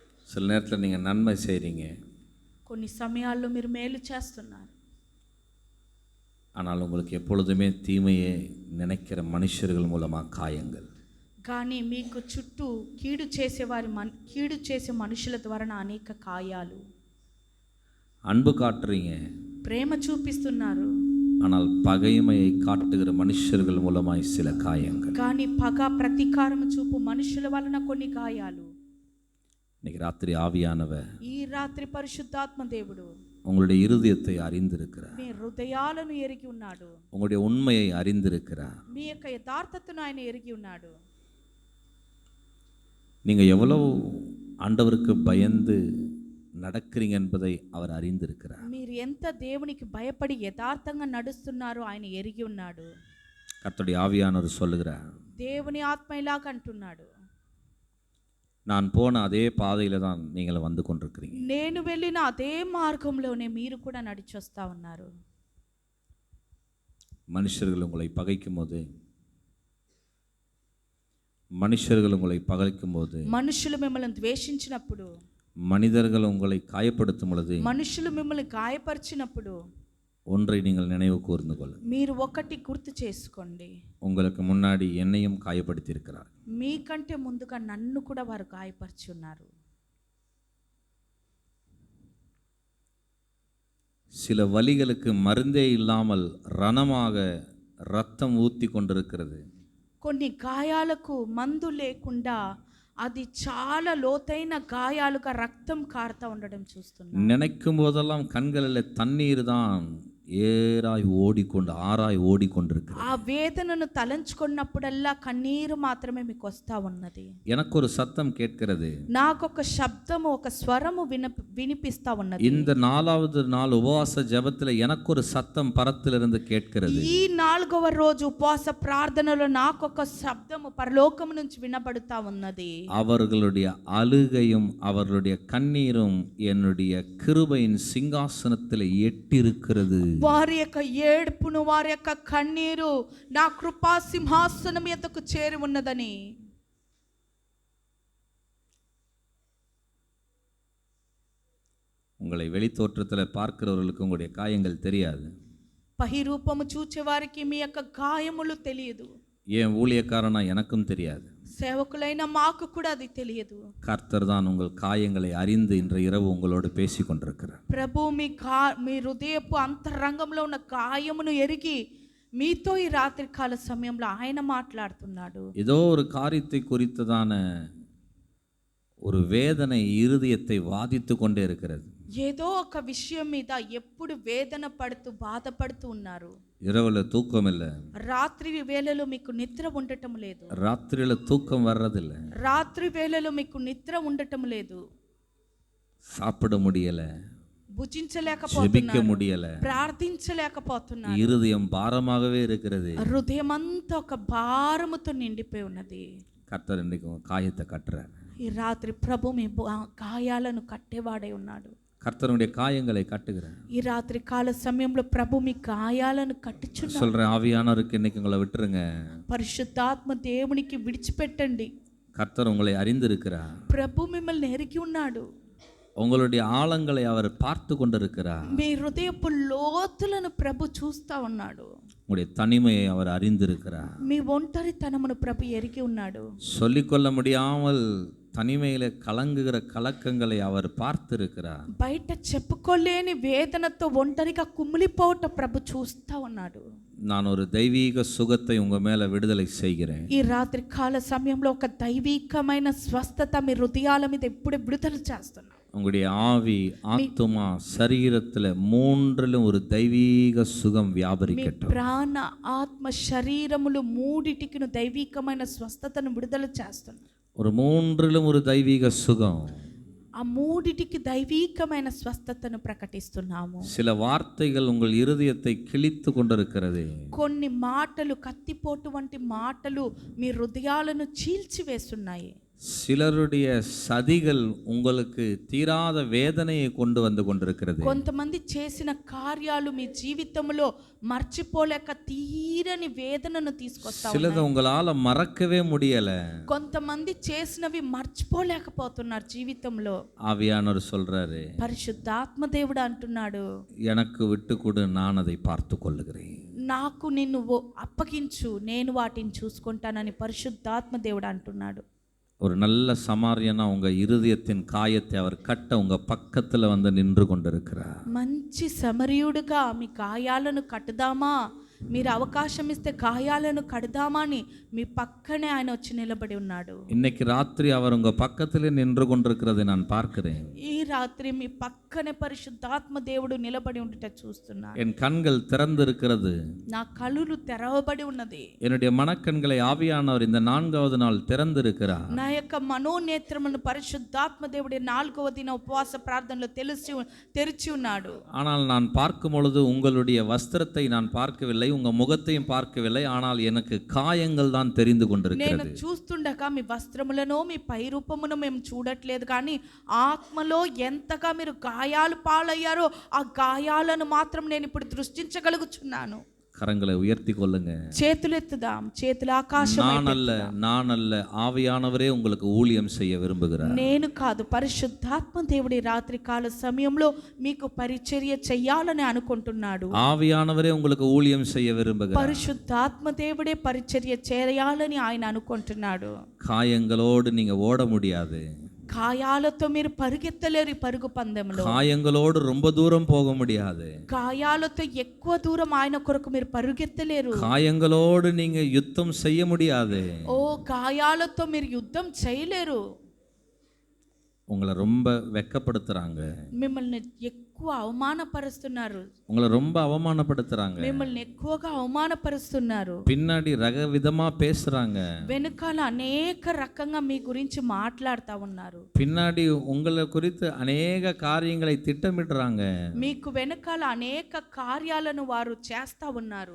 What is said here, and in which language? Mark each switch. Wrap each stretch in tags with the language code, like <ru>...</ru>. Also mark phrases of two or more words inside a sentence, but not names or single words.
<ta>சில நேரத்தில் நீங்கள் நன்மை செய்கிறீங்க,</ta> <te>కొన్ని సమయాల్లో మీరు మేలు చేస్తున్నారు,</te> <ta>ஆனால் உங்களுக்கு எப்பொழுதுமே தீமையை நினைக்கிற மனுஷர்கள் மூலமாக காயங்கள்.</ta> <te>కానీ మీకు చుట్టూ కీడు చేసే మనుషుల ద్వారా అనేక గాయాలు.</te> <ta>அன்பு காட்டுறீங்க,</ta> <te>ప్రేమ చూపిస్తున్నారు,</te> <ta>ஆனால் பகைமையை காட்டுகிற மனுஷர்கள் மூலமாய் சில காயங்கள்.</ta> <te>కానీ పగ ప్రతీకారం చూపు మనుషుల వలన కొన్ని గాయాలు.</te> <ta>இன்னைக்கு ராத்திரி ஆவியானவர்</ta> <te>ఈ రాత్రి పరిశుద్ధాత్మ దేవుడు</te> <ta>உங்களுடைய இருதயத்தை அறிந்திருக்கிறார்,</ta> <te>మీ హృదయాలను ఎరిగి ఉన్నాడు,</te> <ta>உங்களுடைய உண்மையை அறிந்திருக்கிறார்.</ta> <te>మీ యొక్క యథార్థతను ఆయన ఎరిగి ఉన్నాడు.</te> <ta>நீங்கள் எவ்வளவு ஆண்டவருக்கு பயந்து நடக்கிறீங்க என்பதை அவர் அறிந்திருக்கிறார்.</ta> <te>మీరు ఎంత దేవునికి భయపడి యథార్థంగా నడుస్తున్నారో ఆయన ఎరిగి ఉన్నాడు.</te> <ta>கர்த்தருடைய ஆவியானவர் சொல்லுகிறார்,</ta> <te>దేవుని ఆత్మ ఇలాగ అంటున్నాడు,</te> <ta>நான் போன அதே பாதையில தான் நீங்கள் வந்து கொண்டிருக்கிறீங்க.</ta> <te>నేను వెళ్ళిన అదే మార్గంలోనే మీరు కూడా నడిచి వస్తా ఉన్నారు.</te> <ta>மனுஷர்கள் உங்களை பகைக்கும் போது, மனுஷர்கள் உங்களை பகைக்கும் போது,</ta> <te>మనుషులు మిమ్మల్ని ద్వేషించినప్పుడు,</te> <ta>மனிதர்கள் உங்களை காயப்படுத்தும் பொழுது,</ta> <te>మనుషులు మిమ్మల్ని గాయపరిచినప్పుడు</te> <ta>ஒன்றை நீங்கள் நினைவு கூர்ந்து கொள்ளுங்கள்.</ta> <te>మీరు ఒకటి గుర్తు చేసుకోండి,</te> <ta>உங்களுக்கு முன்னாடி என்னையும் காயப்படுத்தி இருக்கிறார்.</ta> <te>మీకంటే ముందుగా నన్ను కూడా వారు గాయపరిచి ఉన్నారు.</te> <ta>சில வலிகளுக்கு மருந்தே இல்லாமல் ரணமாக ரத்தம் ஊத்தி கொண்டிருக்கிறது.</ta> <te>కొన్ని గాయాలకు మందు లేకుండా అది చాలా లోతైన గాయాలుగా రక్తం కారుతా ఉండడం చూస్తున్నాం.</te> <ta>நினைக்கும் போதெல்லாம் கண்களில் தண்ணீர் தான் ஏறாய் ஓடிக்கொண்டு ஆறாய் ஓடிக்கொண்டிருக்கு.</ta> <te>ఆ వేదనను తలంచుకున్నప్పుడల్లా కన్నీరు మాత్రమే మీకు వస్తా ఉన్నది.</te> <ta>எனக்கு ஒரு சத்தம் கேட்கிறது,</ta> <te>నాకు ఒక శబ్దము, ఒక స్వరము వినిపిస్తా ఉన్నది.</te> <ta>இந்த 4வது நாள் உபவாச ஜெபத்தில் எனக்கு ஒரு சத்தம் பரத்திலிருந்து கேட்கிறது.</ta> <te>ఈ 4వ రోజు ఉపవాస ప్రార్థనలో నాకు ఒక శబ్దము పరలోకము నుంచి వినబడుతా ఉన్నది.</te> <ta>அவர்களுடைய அழுகையும் அவர்களுடைய கண்ணீரும் என்னுடைய கிருபையின் சிங்காசனத்தில் எட்டியிருக்கிறது.</ta> <te>వారి యొక్క ఏడుపును, వారి యొక్క కన్నీరు నా కృపా సింహాసనం ఎద్దకు చేరి ఉన్నదని.</te> <ta>உங்களை வெளித்தோற்றத்தில் பார்க்கிறவர்களுக்கு உங்களுடைய காயங்கள் தெரியாது.</ta> <te>బహిరూపము చూచే వారికి మీ యొక్క గాయములు తెలియదు.</te> <ta>ஏன் ஊழியக்காரனா எனக்கும் தெரியாது.</ta> <te>సేవకులైన మాకు కూడా అది తెలియదు.</te> <ta>கர்த்தர் தான் உங்கள் காயங்களை அறிந்து இன்று இரவு உங்களோடு பேசி கொண்டிருக்கிறார்.</ta> <te>ప్రభు మీ హృదయపు అంతరంగంలో ఉన్న గాయమును ఎరిగి మీతో ఈ రాత్రి కాల సమయంలో ఆయన మాట్లాడుతున్నాడు.</te> <ta>ஏதோ ஒரு காரியத்தை குறித்ததான ஒரு வேதனை இருதயத்தை வாதித்து கொண்டே இருக்கிறது.</ta> <te>ఏదో ఒక విషయం మీద ఎప్పుడు వేదన పడుతూ బాధపడుతూ ఉన్నారు.</te> <ta>இரவுல தூக்கம் இல்லை,</ta> <te>రాత్రి వేళలో మీకు నిద్ర ఉండటం లేదు,</te> <ta>ராத்திரியில தூக்கம் வர்றதில்லை,</ta> <te>రాత్రి వేళలో మీకు నిద్ర ఉండటం లేదు,</te> <ta>சாப்பிட முடியல,</ta> <te>భుజించలేకపోతున్నారు,</te> <ta>ஜெபிக்க முடியல,</ta> <te>ప్రార్థించలేకపోతున్నారు.</te> <ta>இருதயம் பாரமாகவே இருக்கிறது.</ta> <te>హృదయం అంతా ఒక భారముతో నిండిపోయి ఉన్నది.</te> <ta>கர்த்தர் இன்றைக்கு உங்க காயத்தை கட்டுறார்.</ta> <te>ఈ రాత్రి ప్రభు మీ గాయాలను కట్టేవాడై ఉన్నాడు.</te> <ta>கர்த்தருடைய காயங்களை கட்டுகிறார்.</ta> <te>ఈ రాత్రి కాల సమయంలో ప్రభు మీ గాయాలను కట్టుచున్నాడు.</te> <ta>சொல்ற ஆவியானவருக்கு இன்னைக்கு உங்களை விட்டுருங்க.</ta> <te>పరిశుద్ధాత్మ దేవునికి విడిచిపెట్టండి.</te> <ta>கர்த்தர் உங்களை அறிந்திருக்கிறார்.</ta> <te>ప్రభు మిమ్మల్ని ఎరిగి ఉన్నాడు.</te> <ta>உங்களுடைய ஆழங்களை அவர் பார்த்து கொண்டிருக்கிறார்.</ta> <te>మీ హృదయపు లోతులను ప్రభు చూస్తా ఉన్నాడు.</te> <ta>உங்களுடைய தனிமையை அவர் அறிந்திருக்கிறார்.</ta> <te>మీ ఒంటరితనమును ప్రభు ఎరిగి ఉన్నాడు.</te> <ta>சொல்லிக்கொள்ள முடியாமல் தனிமையில கலங்குகிற கலக்கங்களை அவர் பார்த்திருக்கிறார்.</ta> <te>బయట చెప్పుకోలేని వేదనతో ఒంటరిగా కుమిలిపోవట ప్రభు చూస్తా ఉన్నాడు.</te> <ta>நான் ஒரு தெய்வீக சுகத்தை உங்க மேல விடுதலை செய்கிறேன்.</ta> <te>ఈ రాత్రి కాల సమయంలో ఒక దైవికమైన స్వస్థత మీ హృదయాల మీద ఎప్పుడు విడుదల చేస్తున్నా.</te> <ta>உங்களுடைய ஆவி, ஆத்துமா, சரீரத்துல மூன்றிலும் ஒரு தெய்வீக சுகம் வியாபரிக்கட்டும்.</ta> <te>ప్రాణ, ఆత్మ, శరీరములు మూడిటికి దైవికమైన స్వస్థతను విడుదల చేస్తున్నా.</te> <ta>ஒரு மூன்றிலும் ஒரு தெய்வீக சுகம்.</ta> <te>ఆ మూడిటికి దైవికమైన స్వస్థతను ప్రకటిస్తున్నాము.</te> <ta>சில வார்த்தைகள் உங்கள் இருதயத்தை கிழித்து கொண்டிருக்கிறது.</ta> <te>కొన్ని మాటలు, కత్తిపోటు వంటి మాటలు మీ హృదయాలను చీల్చివేస్తున్నాయి.</te> <ta>சிலருடைய சதிகள் உங்களுக்கு தீராத வேதனையை கொண்டு வந்து கொண்டிருக்கிறது.</ta> <te>కొంతమంది చేసిన కార్యాలు మీ జీవితంలో మర్చిపోలేక తీరని వేదనను తీసుకొస్తా</te> <ta>சிலது</ta> <te>ఉన్నాయి.</te> <ta>உங்களால மறக்கவே முடியல.</ta> <te>కొంతమంది చేసినవి మర్చిపోలేకపోతున్నారు జీవితంలో.</te> <ta>ஆவியானவர் சொல்றாரு,</ta> <te>పరిశుద్ధాత్మ దేవుడు అంటున్నాడు,</te> <ta>எனக்கு விட்டு கொடு, நான் அதை பார்த்து கொள்ளுகிறேன்.</ta> <te>నాకు నిన్ను అప్పగించు, నేను వాటిని చూసుకుంటానని పరిశుద్ధాత్మ దేవుడు అంటున్నాడు.</te> <ta>ஒரு நல்ல சமாரியனா உங்க இருதயத்தின் காயத்தை அவர் கட்ட உங்க பக்கத்துல வந்து நின்று கொண்டிருக்கிறார்.</ta> <te>మంచి సమరయుడుగా మీ గాయాలను కట్టుదామా, మీరు అవకాశం ఇస్తే గాయాలను కడదామా అని మీ పక్కనే ఆయన వచ్చి నిలబడి ఉన్నాడు.</te> <ta>இன்னைக்கு ராத்திரி அவர் உங்க பக்கத்திலே நின்று கொண்டிருக்கிறதை நான் பார்க்கிறேன்.</ta> <te>ఈ రాత్రి మీ పక్కనే పరిశుద్ధాత్మ దేవుడు నిలబడి ఉండుట చూస్తున్నాను.</te> <ta>என் கண்கள் திறந்திருக்கிறது.</ta> <te>నా కళ్ళు తెరవబడి ఉన్నది.</te> <ta>என்னுடைய மனக்கண்களை ஆவியானவர் இந்த 4வது நாள் திறந்திருக்கிறார்.</ta> <te>నా యొక్క మనోనేత్రమును పరిశుద్ధాత్మ దేవుడి 4వ దిన ఉపవాస ప్రార్థనలో తెరిచి ఉన్నాడు.</te> <ta>ஆனால் நான் பார்க்கும் பொழுது உங்களுடைய வஸ்திரத்தை நான் பார்க்கவில்லை, உங்க முகத்தையும் பார்க்கவில்லை, ஆனால் எனக்கு காயங்கள் தான் தெரிந்து</ta> <te>నేను</te> <ta>கொண்டிருக்கிறது.</ta> <te>చూస్తుండగా మీ వస్త్రములను మీ పై రూపమును మేము చూడట్లేదు, కానీ ఆత్మలో ఎంతగా మీరు గాయాలు పాలయ్యారో ఆ గాయాలను మాత్రం నేను ఇప్పుడు దృష్టించగలుగుచున్నాను.</te> <ta>கரங்களை உயர்த்தி கொள்ளுங்க.</ta> <te>చేతులెత్తుదాం, చేతుల ఆకాశం</te> <ta>நான் அல்ல, ஆவியானவரே உங்களுக்கு ஊழியம் செய்ய விரும்புகிறார்.</ta> <te>నేను కాదు, పరిశుద్ధాత్మ దేవుడి రాత్రి కాల సమయంలో మీకు పరిచర్య చెయ్యాలని అనుకుంటున్నాడు.</te> <ta>ஆவியானவரே உங்களுக்கு ஊழியம் செய்ய விரும்புகிறார்.</ta> <te>పరిశుద్ధాత్మ దేవుడే పరిచర్య చేయాలని ఆయన అనుకుంటున్నాడు.</te> <ta>காயங்களோடு நீங்க ஓட முடியாது.</ta> <te>గాయాలతో మీరు పరుగెత్తలేరు ఈ పరుగు పందెంలో.</te> <ta>காயங்களோடு ரொம்ப தூரம் போக முடியாது.</ta> <te>గాయాలతో ఎక్కువ దూరం ఆయన కొరకు మీరు పరుగెత్తలేరు.</te> <ta>காயங்களோடு நீங்க யுத்தம் செய்ய முடியாது.</ta> <te>ఓ గాయాలతో మీరు యుద్ధం చేయలేరు.</te> <ta>உங்களை ரொம்ப வெட்கப்படுத்துறாங்க.</ta> <te>మిమ్మల్ని ఎక్కువ అవమానపరుస్తున్నారు.</te> <ta>உங்களை ரொம்ப அவமானப்படுத்துறாங்க.</ta> <te>మిమ్మల్ని ఎక్కువగా అవమానపరుస్తున్నారు.</te> <ta>பின்னாடி ரகவிதமா பேசுறாங்க.</ta> <te>వెనుకాల అనేక రకంగా మీ గురించి మాట్లాడుతూ ఉన్నారు.</te> <ta>பின்னாடி உங்களை குறித்து அநேக காரியங்களை திட்டமிடுறாங்க.</ta> <te>మీకు వెనకాల అనేక కార్యాలను వారు చేస్తా ఉన్నారు.</te>